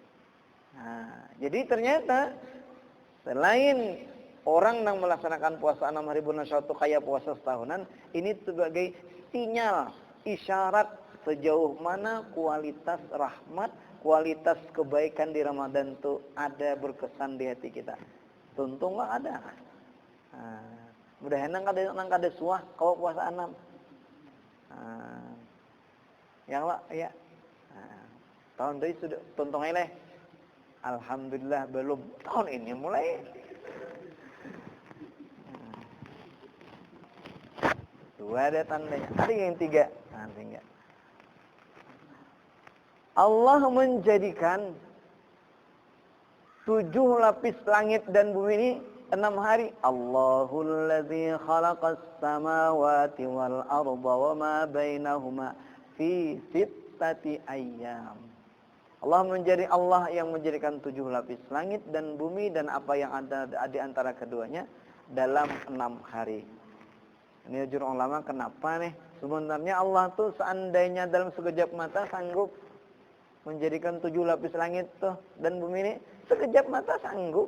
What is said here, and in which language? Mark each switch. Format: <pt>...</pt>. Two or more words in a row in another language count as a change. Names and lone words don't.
<id>Nah, jadi ternyata selain orang yang melaksanakan puasa 6 hari bulan Syawal itu kayak puasa setahunan, ini sebagai sinyal, isyarat sejauh mana kualitas rahmat, kualitas kebaikan di Ramadan itu ada berkesan di hati kita.</id> <bjn>Tuntung lah ada. Nah, mudah-mudahan nang kada suah kalau puasa 6. Yang lah ya. Tahun ini sudah tuntung aja leh.</bjn> <id>Alhamdulillah belum. Tahun ini mulai. Dua ada tandanya. Ada yang 3. Tinggal. Allah menjadikan 7 lapis langit dan bumi ini 6 hari.</id> <ar>الله الذي خلق السماوات والأرض وما بينهما في 6 أيام.</ar> <id>Allah yang menjadikan 7 lapis langit dan bumi dan apa yang ada di antara keduanya dalam 6 hari. Ini juru ulama kenapa nih? Sebenarnya Allah tuh seandainya dalam sekejap mata sanggup menjadikan 7 lapis langit tuh dan bumi ini, sekejap mata sanggup.</id>